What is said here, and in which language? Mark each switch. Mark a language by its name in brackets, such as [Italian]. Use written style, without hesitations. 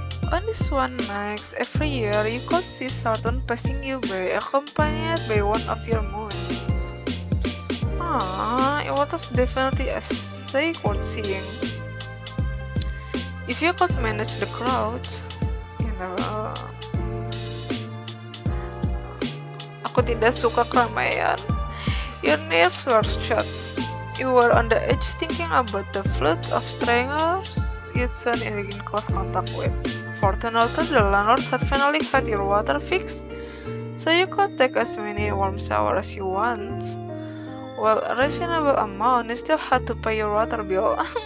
[English] On this one night, every year you could see Saturn passing you by, accompanied by one of your moons. It was definitely a sight worth seeing. If you could manage the crowds, you know. [Indonesian] Aku tidak suka keramaian. [English] Your nerves were shot. You were on the edge thinking about the floods of strangers you'd soon be in close contact with. Fortunately, the landlord had finally had your water fixed, so you could take as many warm showers as you want. Well, a reasonable amount, you still had to pay your water bill.